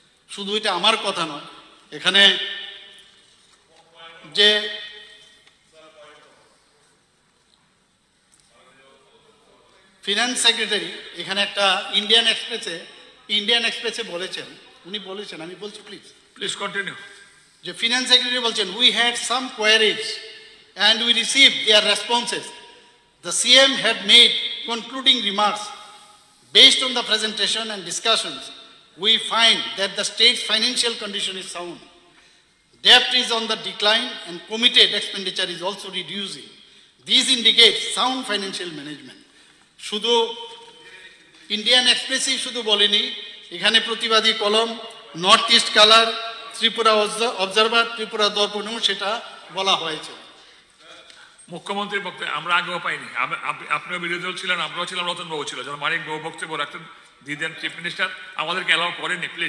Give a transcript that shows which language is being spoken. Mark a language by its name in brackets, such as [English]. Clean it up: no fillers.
[Bangla] শুধু এটা আমার কথা নয়, এখানে যে ফিনান্স সেক্রেটারি এখানে একটা ইন্ডিয়ান এক্সপ্রেসে বলেছেন, উনি বলেছেন, আমি বলছি প্লিজ [English] continue, [Bangla] যে ফিনান্স সেক্রেটারি বলছেন, [English] We had some queries and we received their responses. The CM had made concluding remarks. Based on the presentation and discussions, we find that the state's financial condition is sound. Debt is on the decline and committed expenditure is also reducing. These indicate sound financial management. [Bangla] শুধু Indian এক্সপ্রেসই শুধু বলেনি, এখানে প্রতিবাদী কলম, north east colour, Tripura observer, Tripura দর্পণেও সেটা বলা হয়েছে। মুখ্যমন্ত্রীর বক্তব্য আমরা আগেও পাইনি, আপনিও বিরোধী দল ছিলেন, আমরাও ছিলাম, রতনবাবু ছিল, যখন মানিক বাবু বক্তব্য রাখতেন দিতেন চিফ মিনিস্টার, আমাদেরকে অ্যালাউ করেনি।